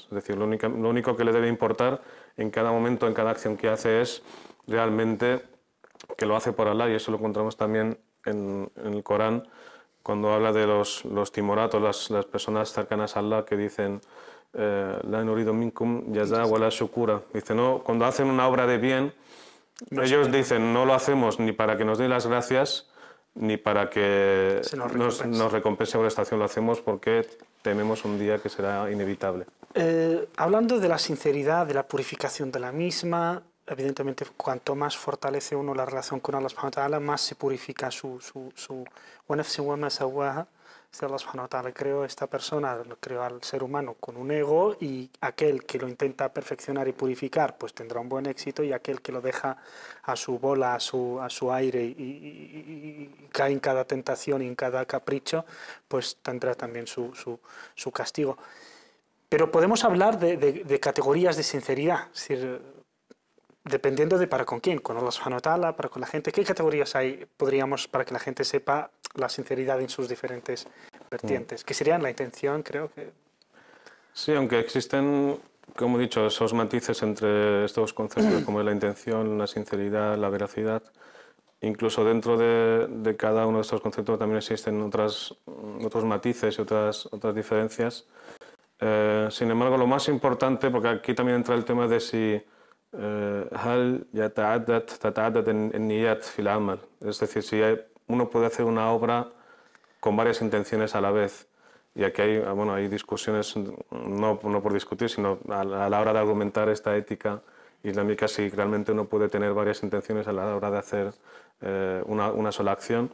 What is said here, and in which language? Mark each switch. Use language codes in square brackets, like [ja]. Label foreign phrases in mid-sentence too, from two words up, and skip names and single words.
[es] Es decir, lo único que le debe importar en cada momento, en cada acción que hace es realmente que lo hace por Allah, y eso lo encontramos también en el Corán, cuando habla de los timoratos, las personas cercanas a Allah que dicen [ar] لا نريد منكم جزاء ولا شكورا. [es] Dice, no, cuando hacen una obra de bien, ellos dicen, no lo hacemos ni para que nos den las gracias, ni para que nos recompense por esta acción, lo hacemos porque tememos un día que será inevitable. Hablando de la sinceridad, de la purificación de la misma, evidentemente cuanto más fortalece uno la relación con [ar] الله سبحانه وتعالى, [es] más se purifica su [ar] ونفس وما سواها. الله سبحانه وتعالى [es] creó esta persona, creó al ser humano con un ego, y aquel que lo intenta perfeccionar y purificar pues tendrá un buen éxito, y aquel que lo deja a su bola, a su aire y cae en cada tentación y en cada capricho, pues tendrá también su castigo. Pero podemos hablar de categorías de sinceridad, es decir, dependiendo de para con quién, con [ar] الله سبحانه وتعالى, [es] para con la gente. ¿Qué categorías hay, podríamos, para que la gente sepa la sinceridad en sus diferentes vertientes? ¿Qué serían la intención, creo que? Sí, aunque existen, como he dicho, esos matices entre estos conceptos como la intención, la sinceridad, la veracidad, incluso dentro de cada uno de estos conceptos también existen otros matices y otras diferencias. Sin embargo, lo más importante, porque aquí también entra el tema de si [ar] هل تتعدد النيات في العمل, [es] es decir, si uno puede hacer una obra con varias intenciones a la vez. Y aquí hay discusiones, no por discutir, sino a la hora de argumentar esta ética islámica, si realmente uno puede tener varias intenciones a la hora de hacer una sola acción.